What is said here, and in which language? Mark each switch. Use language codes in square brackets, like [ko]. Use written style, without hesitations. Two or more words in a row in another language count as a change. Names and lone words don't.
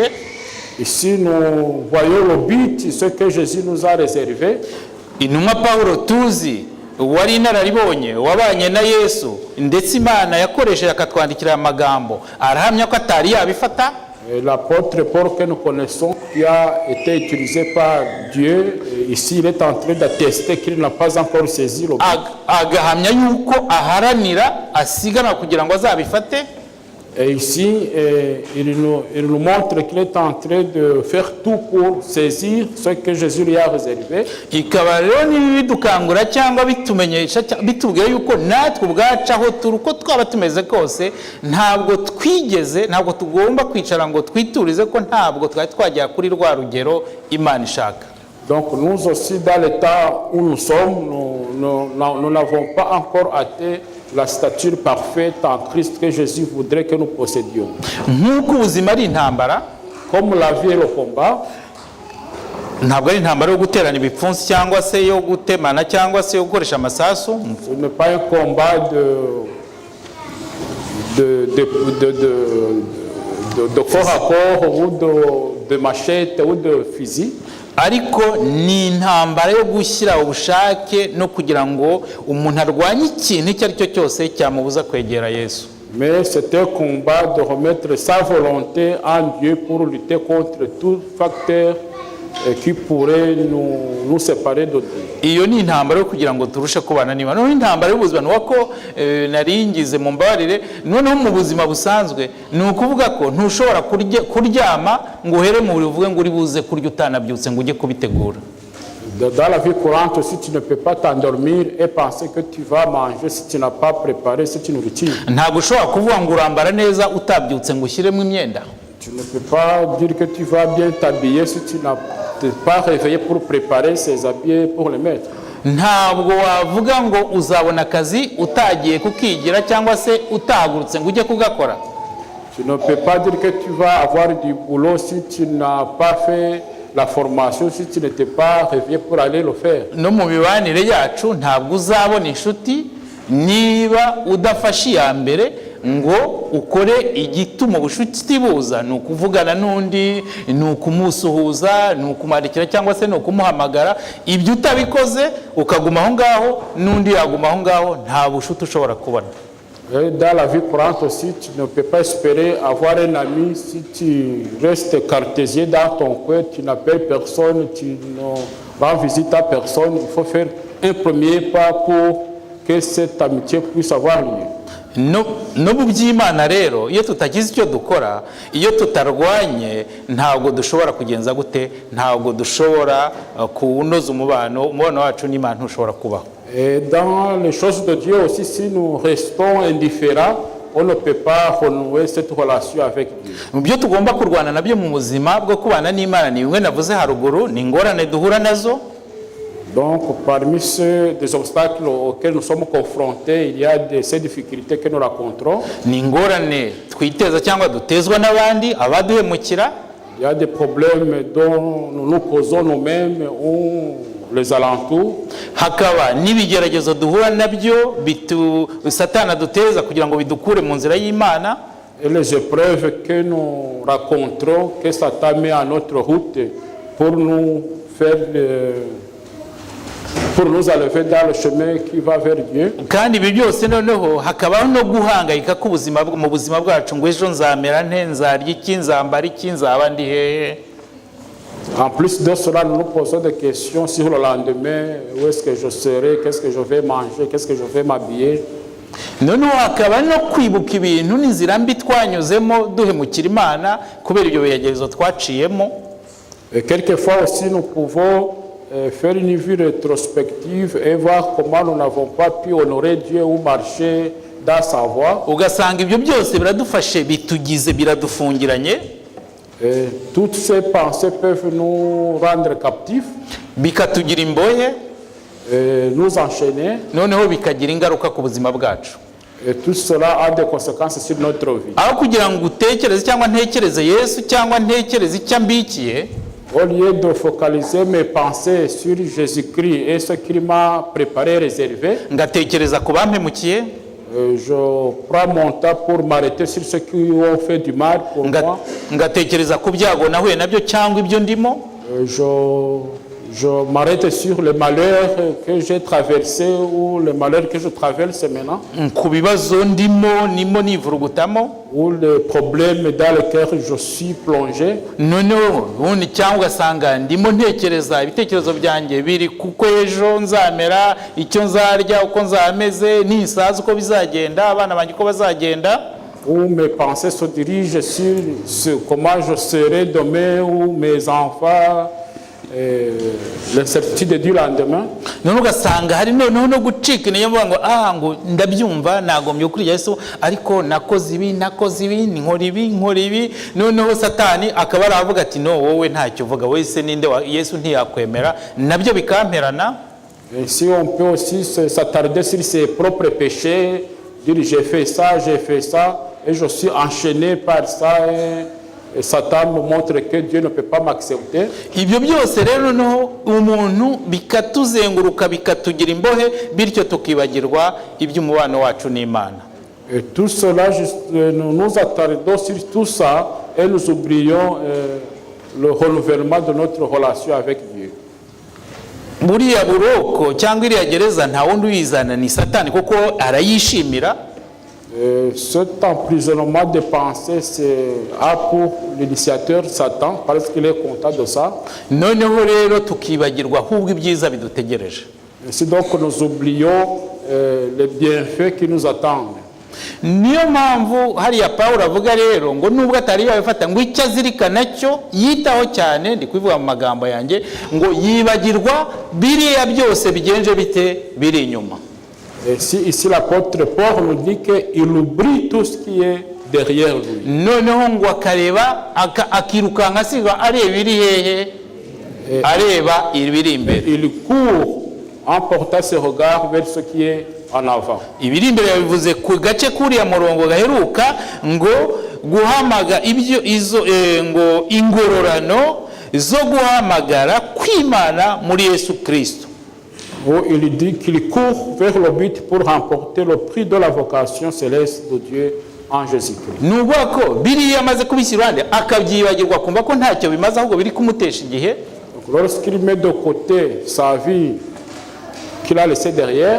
[fr] Ici nous voyons le but, ce que Jésus nous a réservé. [rw] Intumwa Pawulo tuzi wari inararibonye wabanye na Yesu, ndetse Imana yakoresheje akatwandikira amagambo arahamya ko atari yabifata. [fr] L'apôtre Paul que nous connaissons, qui a été utilisé par Dieu, ici il est en train d'attester qu'il n'a pas encore saisi le but. [rw] Agahamya yuko aharanira asigana kugira ngo azabifate. [fr] Et ici, il nous montre qu'il est en train de faire tout pour saisir ce que Jésus lui a réservé. [rw] Ikaba rero nibidukangura cyangwa bitumenyesha bitubwira yuko natwe ubwacu aho turi uko twaba tumeze kose, ntabwo tugomba kwicara ngo twiturize ko ntabwo twari twajya kuri rwa rugero Imana ishaka. [fr] Donc nous aussi, dans l'état où nous sommes, nous n'avons pas encore atteint la stature parfaite en Christ que Jésus voudrait que nous possédions. [rw] Nk'uko ubuzima ari intambara, [fr] comme la vie est le combat, [rw] ntabwo ari intambara yo guterana ibipfunsi cyangwa se yo gutemana cyangwa se yo gukoresha amasasu. [fr] Ce n'est pas un combat de corps à corps ou de machette ou de fusil. [rw] Ariko ni intambara yo gushyira ubushake no kugira ngo umuntu arwanye ikintu icyo ari cyo cyose cyamubuza kwegera Yesu. [fr] Mais c'est un combat de remettre sa volonté en Dieu pour lutter contre tout facteur qui pourrait nous séparer de Dieu. [rw] Iyo ni intambara yo kugira ngo turushe kubana n'Imana. No intambara y'ubuzima nuko naringize mu mbabarire, noneho mu buzima busanzwe ni ukuvuga ko ntushobora kuryama ngo uhere mu uvuge ngo uri buze kurya utanabyutse ngo ujye kubitegura. [fr] Dans la vie courante aussi, tu ne peux pas t'endormir et penser que tu vas manger si tu n'as pas préparé cette nourriture. [rw] Ntabwo ushobora kuvuga ngo urambara neza utabyutse ngo ushyiremo imyenda. [fr] Tu ne peux pas dire que tu vas bien t'habiller si tu n'as pas réveillé pour préparer ces habits pour les mettre. [rw] Ntabwo wavuga ngo uzabona akazi utagiye kukigira cyangwa se utahagurutse ngo ujye kugakora. [fr] Tu ne peux pas dire que tu vas avoir du boulot si tu n'as pas fait la formation, si tu n'étais pas réveillé pour aller le faire. [rw] No mu bibanire yacu ntabwo uzabona inshuti niba udafashe iya mbere ngo ukore igituma ubushuti buza, ni ukuvugana n'undi, ni ukumusuhuza, ni ukumarikira cyangwa se ni ukumuhamagara. Ibyo utabikoze ukaguma aho ngaho n'undi yaguma aho ngaho, nta bushuti ushobora kubona. [fr] Dans la vie courante aussi, tu ne peux pas espérer avoir un ami si tu restes cartésien dans ton coin, tu n'appelles personne, tu ne rends visite à personne. Il faut faire un premier pas pour que cette amitié puisse avoir lieu. [rw] No mu by'Imana rero, iyo tutagize icyo dukora, iyo tutarwanye, ntabwo dushobora kugenza gute, ntabwo dushobora kunoza umubano wacu n'Imana ntushobora kubaho. [fr] Et dans les choses de Dieu aussi, si nous restons indifférents, on ne peut pas renouer cette relation avec Dieu. [rw] Mu byo tugomba kurwana nabyo mu buzima bwo kubana n'Imana ni bimwe navuze haruguru, ni ingorane duhura nazo. [fr] Donc, parmi des obstacles auxquels nous sommes confrontés, il y a ces difficultés que nous rencontrons. [rw] Ni ingorane twiteza cyangwa dutezwa n'abandi abaduhemukira. [fr] Il y a des problèmes dont nous nous causons nous-mêmes ou les alentours. [rw] Hakaba n'ibigeragezo duhura nabyo Satana duteza kugira ngo bidukure mu nzira y'Imana. [fr] Et les épreuves que nous rencontrons, que Satan met à notre route pour nous faire pour nous enlever dans le chemin qui va vers Dieu. [rw] Kandi ibi byose noneho hakabaho no guhangayika k'ubuzima mu buzima bwacu ngo ejo nzamera nte, nzarya iki, nzambara iki, nzaba ndi hehe. [fr] En plus de cela, nous nous posons des questions sur le lendemain. Où est-ce que je serai? Qu'est-ce que je vais manger? Qu'est-ce que je vais m'habiller? [rw] Noneho hakaba no kwibuka ibintu n'inzira mbi twanyuzemo duhemukira Imana kubera ibyo bigeragezo twaciyemo. [fr] Et quelquefois aussi, nous pouvons faire une vue rétrospective et voir comment nous n'avons pas pu honorer Dieu ou marcher dans sa voie. [rw] ugasanga ibyo byose biradufashe bitugize biradufungiranye, [fr] Et toutes ces pensées peuvent nous rendre captifs, [rw] bikatugira imbohe, [fr] et nous enchaîner, [rw] noneho bikagira ingaruka ku buzima bwacu. [fr] et tout cela a des conséquences sur notre vie. [rw] Aho kugira ngo utekereze cyangwa ntekereze Yesu cyangwa ntekereze icyo ambikiye, [fr] Au lieu de focaliser mes pensées sur Jésus-Christ et ce qu'il m'a préparé, réservé, [rw] ngatekereza ku bampemukiye, [fr] je prends mon temps pour m'arrêter sur ceux qui ont fait du mal pour moi. [rw] ngatekereza ku byago nahuye nabyo cyangwa ibyo ndimo, [fr] Je m'arrête sur le malheur que j'ai traversé ou le malheur que je traverse maintenant, [rw] ku bibazo nimo nivurugutamo, [fr] ou les problèmes dans lesquels je suis plongé. [rw] noneho ubundi cyangwa ugasanga ndimo ntekereza ibitekerezo byanjye biri kuko ejo nzamera, icyo nzarya, uko nzameze, ninsaza uko bizagenda, abana banjye uko bazagenda, [fr] Où mes pensées se dirigent sur comment je serai demain, ou mes enfants, l'incertitude du lendemain. [rw] none ugasanga hari noneho no gucika intege mvuga ngo ndabyumva nagombye kuri Yesu, ariko nakoze ibi nkora ibi, noneho Satani akaba aravuga ati no, wowe ntacyo uvuga, wese ninde Yesu ntiyakwemera, nabyo bikamperana. [fr] Et si on peut aussi s'attarder sur ses propres péchés, dire j'ai fait ça, et je suis enchaîné par ça, et Satan me montre que Dieu ne peut pas m'accepter. [rw] Ibyo byose rero noneho umuntu bikatuzenguruka bikatugira imbohe, bityo tukibagirwa iby'umubano wacu n'Imana. [fr] Et tout cela, nous nous attardons sur tout ça et nous oublions le renouvellement de notre relation avec Dieu. [rw] Buriya buroko cyangwa iriya gereza nta wundi uyizana ni Satani, kuko arayishimira. [fr] Cet emprisonnement de pensée, c'est pour l'initiateur Satan, parce qu'il est content de ça. [rw] Noneho rero tukibagirwa ahubwo ibyiza bidutegereje. [fr] Ainsi donc nous oublions les bienfaits qui nous attendent. [rw] Niyo mpamvu hariya Pawulo avuga rero ngo nubwo atari yabifata ngo icyo azirikana cyo yitaho cyane, ndi kubivuga mu magambo yanjye, ngo yibagirwa biriya byose bigenje bite biri inyuma. [fr] Et si ici l'apôtre Paul nous dit qu'il oublie tout ce qui est derrière lui. [rw] Noneho ngo akareba akirukanka asiga areba iri hehe, areba ibiri imbere. [fr] Il court en portant ses regards vers ce qui est en avant. [rw] Ibiri imbere yabivuze ku gace kuriya murongo gaheruka ngo guhamaga ibyo izo ngo ingororano zo guhamagara kw'Imana muri Yesu Kristo. [fr] Où il dit qu'il court vers le but pour remporter le prix de la vocation céleste de Dieu en Jésus-Christ. [rw] Nubwo ko biriya amaze kubishyirande akabyibagirwa kumva ko ntacyo bimaze ahubwo biri kumutesha igihe. [fr] Lorsqu'il met de côté sa vie qu'il a laissé derrière,